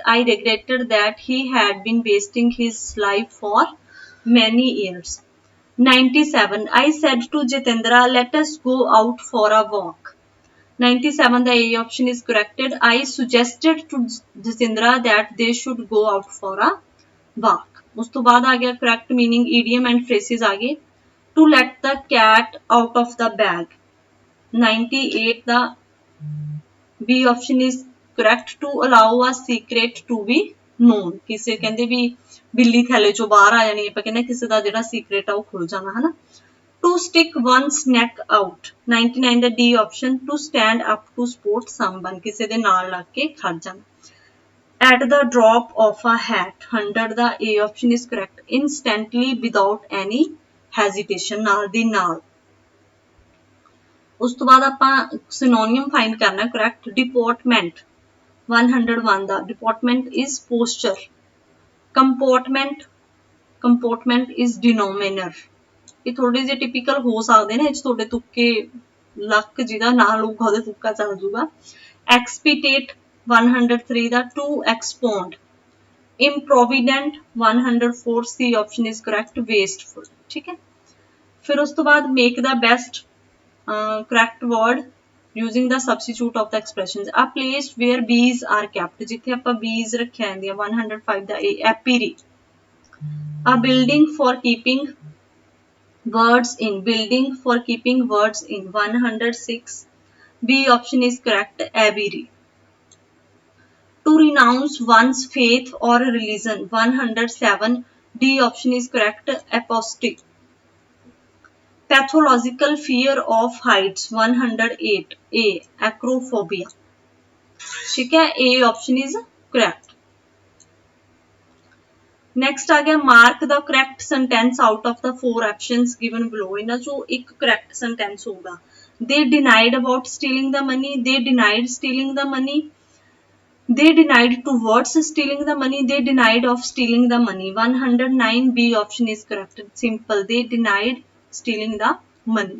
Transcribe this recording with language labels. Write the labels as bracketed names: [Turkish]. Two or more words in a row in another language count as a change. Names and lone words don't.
[English] I regretted that he had been wasting his life for many years। 97 I said to Jitendra, let us go out for a walk। 97 the A option is corrected। I suggested to Jitendra that they should go out for a walk। [Punjabi] ਉਸ ਤੋਂ ਬਾਅਦ ਆ ਗਿਆ [English] correct meaning idiom and phrases [Punjabi] ਆ ਗਏ। [English] To let the cat out of the bag। 98 the B option is correct। To allow a secret to be known। [Punjabi] ਕਿਸੇ ਕਹਿੰਦੇ ਵੀ ਬਿੱਲੀ ਥੈਲੇ ਚੋਂ ਬਾਹਰ ਆ ਜਾਣੀ, ਆਪਾਂ ਕਹਿੰਦੇ ਕਿਸੇ ਦਾ ਜਿਹੜਾ ਸੀਕ੍ਰੇਟ ਆ ਉਹ ਖੁੱਲ ਜਾਣਾ, ਹਨਾ। [English] To stick one's neck out। 99 the D option। To stand up to support someone। [Punjabi] ਕਿਸੇ ਦੇ ਨਾਲ ਲੱਗ ਕੇ ਖੜ ਜਾਣਾ। [English] At the drop of a hat। 100 the A option is correct। Instantly without any hesitation। [Punjabi] ਨਾਲ ਦੀ ਨਾਲ। ਉਸ ਤੋਂ ਬਾਅਦ ਆਪਾਂ [English] synonym find [Punjabi] ਕਰਨਾ correct। Deportment। [English] 101 ਦਾ deportment is posture। Comportment is denominator। [Punjabi] ਇਹ ਥੋੜੇ ਜਿਹੇ ਟਿਪੀਕਲ ਹੋ ਸਕਦੇ ਨੇ, ਇਹ 'ਚ ਤੁਹਾਡੇ ਤੁੱਕੇ ਲੱਕ ਜਿਹਦਾ ਨਾਲ ਹੋਊਗਾ ਉਹਦੇ ਤੁੱਕਾ ਚੱਲ ਜੂਗਾ। [English] Expiate 103 ਦਾ to expound। Improvident 104 C option is correct। Wasteful। [Punjabi] ਠੀਕ ਹੈ। ਫਿਰ ਉਸ ਤੋਂ ਬਾਅਦ [English] make the best correct word using the substitute of the expressions। A place where bees are kept। [Punjabi] ਜਿੱਥੇ ਆਪਾਂ bees ਰੱਖਿਆ ਜਾਂਦੀਆਂ। 105 ਦਾ A apiary। [English] A building for keeping words in। Building for keeping words in। 106 B option is correct। Aviary। To renounce one's faith or religion। 107 D option is correct। Apostasy। Pathological fear of heights। 108 A acrophobia। [Punjabi] ਠੀਕ ਹੈ। [English] A option is correct। Next [Punjabi] ਆ ਗਿਆ [English] mark the correct sentence out of the 4 options given below। [Punjabi] ਇਹਨਾਂ ਚੋਂ ਇੱਕ [English] correct sentence [Punjabi] ਹੋਊਗਾ। [English] They denied about stealing the money। They denied stealing the money। They denied towards stealing the money। They denied of stealing the money। 109 B option is correct। Simple। They denied stealing the money।